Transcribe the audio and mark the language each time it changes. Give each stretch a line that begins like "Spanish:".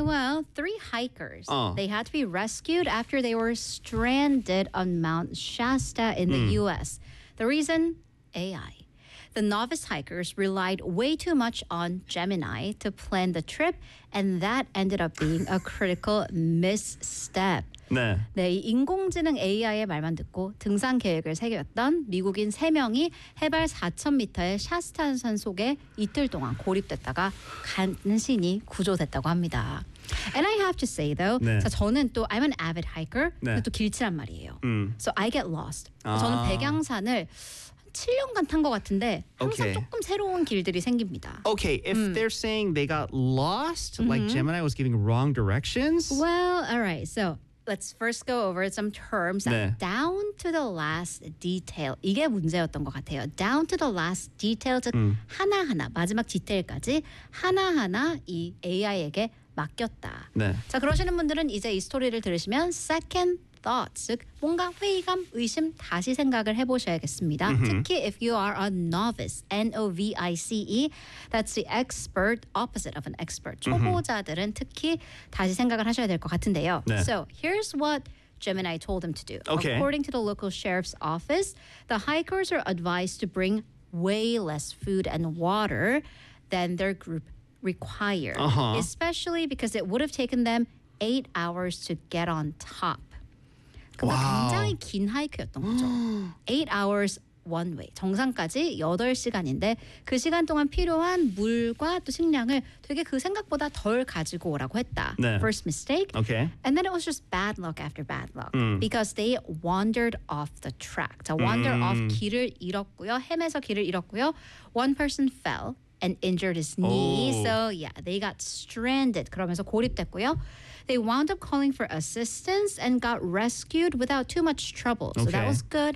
English: Well, three hikers, they had to be rescued after they were stranded on Mount Shasta in the U.S. The reason? AI. The novice hikers relied way too much on Gemini to plan the trip, and that ended up being a critical misstep.
Korean: 네. 네, 인공지능 AI의 말만 듣고 등산 계획을 새겼던 미국인 3명이 해발 4,000m의 샤스타산 속에 이틀 동안 고립됐다가 간신히 구조됐다고 합니다.
English: And I have to say though, 네.
Korean: 자, 저는 또
English: I'm an avid hiker, 네.
Korean: 또 길치란 말이에요.
English: So I get lost. 아.
Korean: 저는 백양산을 7년간 탄 것 같은데 항상 okay. 조금 새로운 길들이 생깁니다.
English: Okay, if they're saying they got lost, like Gemini was giving wrong directions? Well, all right, so... Let's first go over some terms. 네. Down to the last detail.
Korean: 이게 문제였던 것 같아요.
English: Down to the last detail.
Korean: 즉 하나하나, 마지막 디테일까지 하나하나 이 AI에게 맡겼다. 네. 자, 그러시는 분들은 이제 이 스토리를 들으시면 second thought, 즉 뭔가 회의감, 의심, 다시 생각을 해보셔야겠습니다. Mm-hmm.
English: 특히 if you are a novice, N-O-V-I-C-E, that's the expert opposite of an expert.
Korean: 초보자들은 특히 다시 생각을 하셔야 될 것 같은데요. 네.
English: So here's what Gemini told him to do. Okay. According to the local sheriff's office, the hikers are advised to bring way less food and water than their group required, especially because it would have taken them 8 hours to get on top.
Korean: 굉장히 긴 하이크였던 거죠.
English: 8 hours one way.
Korean: 정상까지 8시간인데 그 시간 동안 필요한 물과 또 식량을 되게 그 생각보다 덜 가지고 오라고 했다. 네.
English: First mistake. Okay. And then it was just bad luck after bad luck. Because they wandered off the track. So wander off
Korean: 길을 잃었고요. 헤매서 길을 잃었고요.
English: One person fell and injured his knee. So yeah, they got stranded.
Korean: 그러면서 고립됐고요.
English: They wound up calling for assistance and got rescued without too much trouble. So that was good.